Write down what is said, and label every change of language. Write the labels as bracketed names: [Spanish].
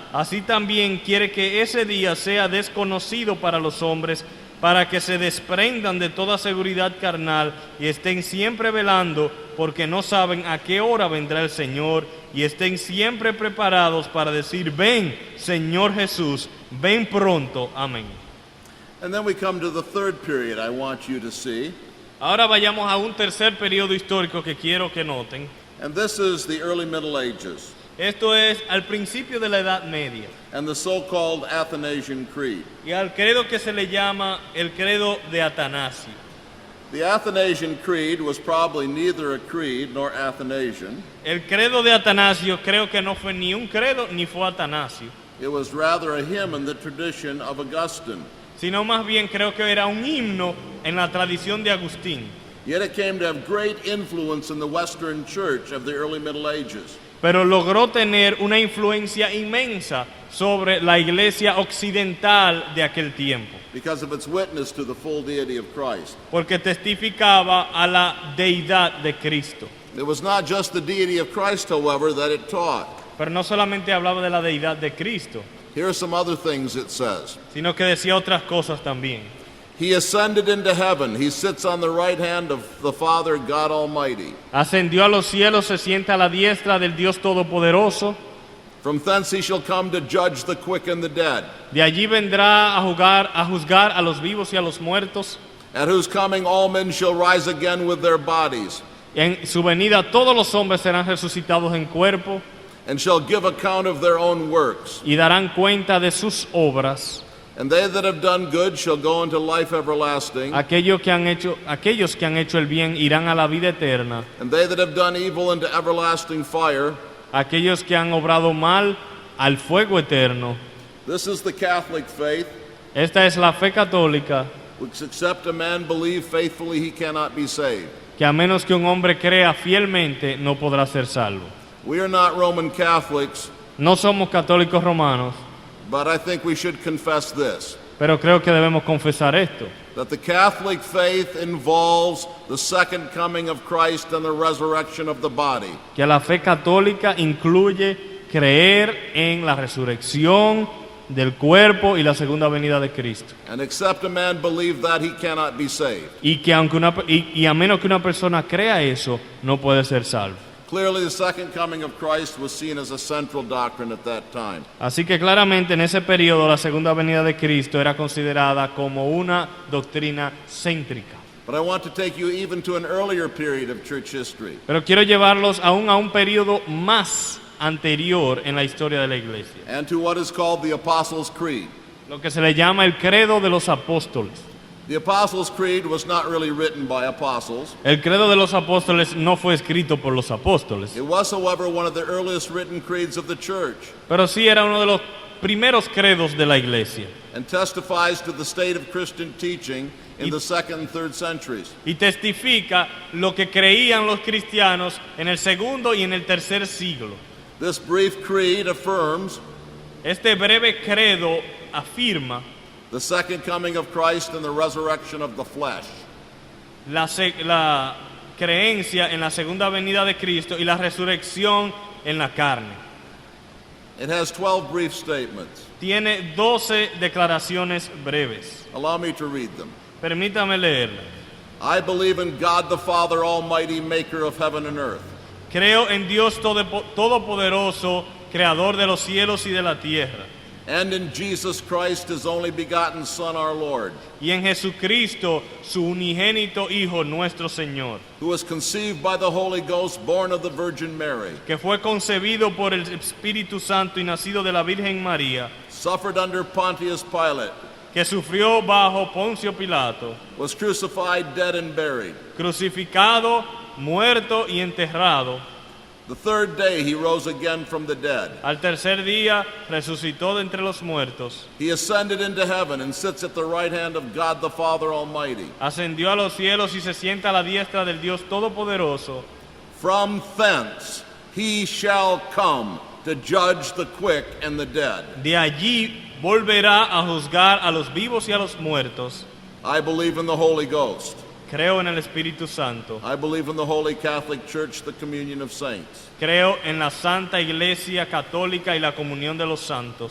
[Spanish] Así también quiere que ese día sea desconocido para los hombres, para que se desprendan de toda seguridad carnal y estén siempre velando, porque no saben a qué hora vendrá el Señor, y estén siempre preparados para decir: ven, Señor Jesús, ven pronto. Amén. [English] And then we come to the third period I want you to see, [Spanish] Ahora vayamos a un tercer periodo histórico que quiero que noten. [English] and this is the early Middle Ages [Spanish] Esto es al principio de la Edad Media [English] and the so-called Athanasian Creed. [Spanish] y al credo que se le llama el credo de Atanasio. [English] The Athanasian Creed was probably neither a creed nor Athanasian. [Spanish] El credo de Atanasio creo que no fue ni un credo ni fue Atanasio, [English] It was rather a hymn in the tradition of Augustine. [Spanish] sino más bien creo que era un himno en la tradición de Agustín. [English] Yet it came to have great influence in the Western Church of the early Middle Ages. [Spanish] Pero logró tener una influencia inmensa sobre la iglesia occidental de aquel tiempo, [English] Because of its witness to the full deity of Christ. [Spanish] porque testificaba a la deidad de Cristo. [English] It was not just the deity of Christ, however, that it taught. [Spanish] Pero no solamente hablaba de la deidad de Cristo, [English] Here are some other things it says. [Spanish] sino que decía otras cosas también. [English] He ascended into heaven. He sits on the right hand of the Father, God Almighty. [Spanish] Ascendió a los cielos, se sienta a la diestra del Dios Todopoderoso. [English] From thence he shall come to judge the quick and the dead, [Spanish] De allí vendrá a juzgar a los vivos y a los muertos. [English] at whose coming all men shall rise again with their bodies, [Spanish] En su venida todos los hombres serán resucitados en cuerpo [English] and shall give account of their own works. [Spanish] y darán cuenta de sus obras. [English] And they that have done good shall go into life everlasting, [Spanish] Aquellos que han hecho el bien irán a la vida eterna. [English] and they that have done evil into everlasting fire. [Spanish] Aquellos que han obrado mal al fuego eterno. [English] This is the Catholic faith, [Spanish] Esta es la fe católica, [English] which except a man believe faithfully, he cannot be saved. [Spanish] que a menos que un hombre crea fielmente no podrá ser salvo. [English] We are not Roman Catholics, [Spanish] No somos católicos romanos, [English] but I think we should confess this, [Spanish] pero creo que debemos confesar esto, [English] that the Catholic faith involves the second coming of Christ and the resurrection of the body. [Spanish] que la fe católica incluye creer en la resurrección del cuerpo y la segunda venida de Cristo. [English] And except a man believe that, he cannot be saved. [Spanish] Y que y a menos que una persona crea eso, no puede ser salvo. [English] Clearly, the second coming of Christ was seen as a central doctrine at that time. [Spanish] Así que claramente en ese periodo la segunda venida de Cristo era considerada como una doctrina céntrica. [English] But I want to take you even to an earlier period of church history. [Spanish] Pero quiero llevarlos aún a un periodo más anterior en la historia de la iglesia, [English] And to what is called the Apostles' Creed. [Spanish] lo que se le llama el credo de los apóstoles. [English] The Apostles' Creed was not really written by apostles. [Spanish] El credo de los apóstoles no fue escrito por los apóstoles, [English] It was, however, one of the earliest written creeds of the church, [Spanish] pero sí era uno de los primeros credos de la iglesia [English] and testifies to the state of Christian teaching in the 2nd and 3rd centuries. [Spanish] y testifica lo que creían los cristianos en el segundo y en el tercer siglo. [English] This brief creed affirms [Spanish] Este breve credo afirma [English] the second coming of Christ and the resurrection of the flesh. [Spanish] la creencia en la segunda venida de Cristo y la resurrección en la carne. [English] It has 12 brief statements. [Spanish] Tiene 12 declaraciones breves. [English] Allow me to read them. [Spanish] Permítame leerla. [English] I believe in God the Father Almighty, maker of heaven and earth. [Spanish] Creo en Dios Todopoderoso, creador de los cielos y de la tierra, [English] And in Jesus Christ, his only begotten Son, our Lord, [Spanish] y en Jesucristo, su unigénito Hijo, nuestro Señor, [English] who was conceived by the Holy Ghost, born of the Virgin Mary, [Spanish] que fue concebido por el Espíritu Santo y nacido de la Virgen María, [English] suffered under Pontius Pilate, [Spanish] que sufrió bajo Poncio Pilato, [English] was crucified, dead, and buried. [Spanish] crucificado, muerto y enterrado. [English] The third day he rose again from the dead. [Spanish] Al tercer día resucitó de entre los muertos, [English] He ascended into heaven and sits at the right hand of God the Father Almighty. [Spanish] ascendió a los cielos y se sienta a la diestra del Dios Todopoderoso. [English] From thence he shall come to judge the quick and the dead. [Spanish] De allí volverá a juzgar a los vivos y a los muertos. [English] I believe in the Holy Ghost. [Spanish] Creo en el Espíritu Santo. [English] I believe in the Holy Catholic Church, the communion of saints, [Spanish] Creo en la Santa Iglesia Católica y la comunión de los santos.